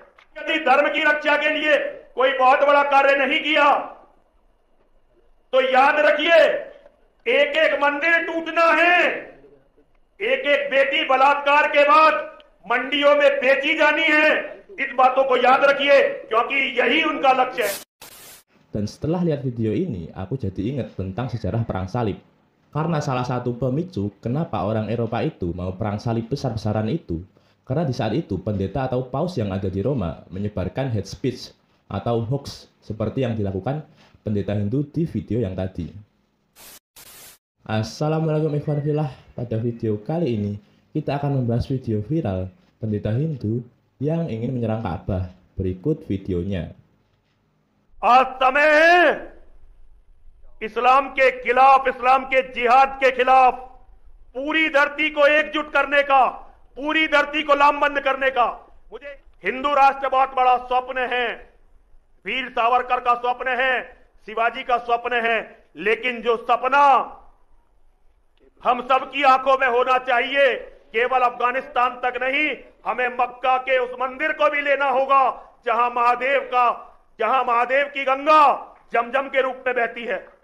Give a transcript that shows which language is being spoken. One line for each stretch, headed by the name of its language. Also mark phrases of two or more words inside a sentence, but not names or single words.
Hindi: यदि धर्म की रक्षा के लिए कोई बहुत बड़ा कार्य नहीं किया तो याद रखिए, एक एक मंदिर टूटना है, एक एक बेटी बलात्कार के बाद मंडियों में बेची जानी है। इस बातों को याद रखिए, क्योंकि यही उनका लक्ष्य है।
Indonesian: Dan setelah lihat video ini, aku jadi ingat tentang sejarah perang salib. Karena salah satu pemicu kenapa orang Eropa itu mau perang salib besar-besaran itu, karena di saat itu pendeta atau paus yang ada di Roma menyebarkan
English: hate speech
Indonesian: atau hoax seperti yang dilakukan pendeta Hindu di video yang tadi.
Arabic: السلام عليكم إخوان في الله.
Indonesian: Pada video kali ini kita akan membahas video viral pendeta Hindu yang ingin menyerang Ka'bah. Berikut videonya.
Hindi: आज समय है इस्लाम के खिलाफ, इस्लाम के जिहाद के खिलाफ पूरी धरती को एकजुट करने का, पूरी धरती को लामबंद करने का। मुझे हिंदू राष्ट्र बहुत बड़ा स्वप्न है, वीर सावरकर का स्वप्न है, शिवाजी का स्वप्न है, लेकिन जो सपना हम सबकी आंखों में होना चाहिए, केवल अफगानिस्तान तक नहीं, हमें मक्का के उस मंदिर को भी लेना होगा जहां महादेव की गंगा जमजम के रूप में बहती है।